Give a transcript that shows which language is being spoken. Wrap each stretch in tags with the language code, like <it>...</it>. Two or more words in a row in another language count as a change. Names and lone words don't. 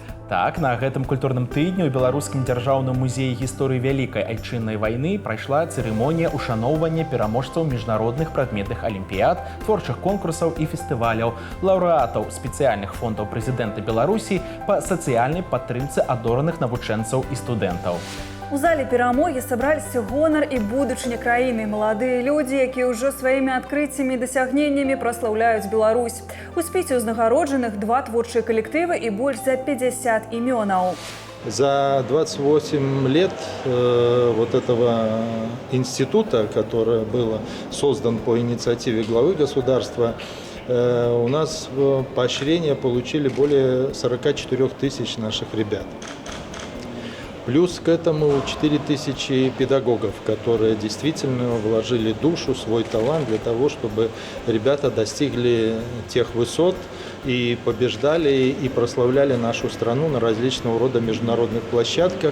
<be>Так, на гэтым культурным тыдні ў Беларускім дзяржаўным музеі гісторыі Вялікай Айчыннай вайны прайшла цырымонія ушаноўвання пераможцаў міжнародных прадметных алімпіяд, творчых конкурсаў і фестываляў, лаўрэатаў спецыяльных фондаў прэзідэнта Беларусі па сацыяльнай падтрымцы адораных навучэнцаў і студэнтаў. У зале перамогі сабраліся гонар і будучыня краіны, маладыя людзі, якія ўжо сваімі адкрыццямі і дасягненнямі праслаўляюць Беларусь. У спісе ўзнагароджаных 2 творчыя калектывы і больш за 50 імёнаў.</be> <ru>За 28 лет вот этого института, которое было создан по инициативе главы государства, у нас поощрение получили более 44 тысяч наших ребят. Плюс к этому 4000 педагогов, которые действительно вложили душу, свой талант для того, чтобы ребята достигли тех высот и побеждали, и прославляли нашу страну на различного рода международных площадках.</ru>